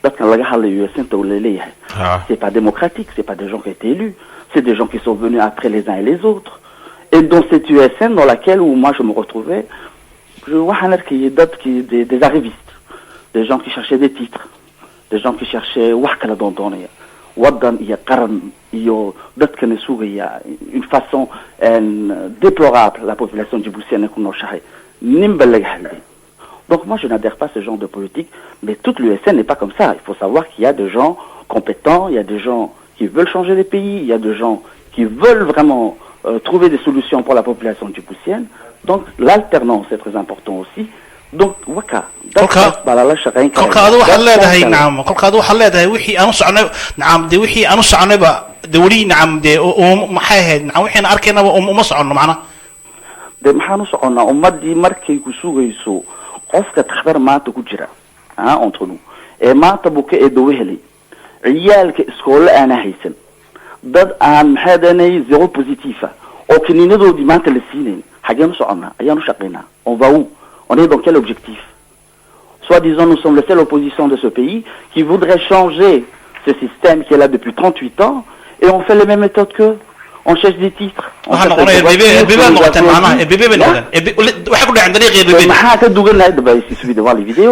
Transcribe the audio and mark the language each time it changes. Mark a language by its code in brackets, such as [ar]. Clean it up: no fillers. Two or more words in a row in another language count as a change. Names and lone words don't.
[fr] C'est pas démocratique, c'est pas des gens qui ont été élus. C'est des gens qui sont venus après les uns et les autres. Et dans cette USN dans laquelle où moi je me retrouvais, je vois qu'il y a des arrivistes, des gens qui cherchaient des titres, des gens qui cherchaient [so] wax kala doondoonaya wadan iyo qaran iyo dadkana sugaya [fr] une façon déplorable la population djiboutienne [so] ku nooshahay nimba laga hadlay. [fr] Donc moi je n'adhère pas à ce genre de politique, mais toute l'USN n'est pas comme ça. Il faut savoir qu'il y a des gens compétents, il y a des gens qui veulent changer les pays, il y a des gens qui veulent vraiment trouver des solutions pour la population djiboutienne. Donc l'alternance est très important aussi. [so] Donc waka kolka adu waxaad leedahay nacam kolka adu waxaad leedahay wixii aanu soconay nacam de wixii aanu soconayba de weli nacam de maxay ahayd nacam wixii aan arkaynaba uma soconno macna de maxaanu soconnaa ummadii markay ku sugayso qofka takhtar maanta ku jira [fr] entre nous [so] ee maanta buka ee dawo helay ciyaalka iskoolle aana haysan dad aan maxaadanay [fr] zero positif [so] oo kiniinadoodii maanta la siinayn xageenu soconnaa ayaanu shaqaynaa [fr] on va où? On est dans quel objectif? Soit disant nous sommes la seule opposition de ce pays qui voudrait changer ce système qui est là depuis 38 ans et on fait les mêmes méthodes qu'eux. On cherche des titres. On cherche il suffit de voir les vidéos.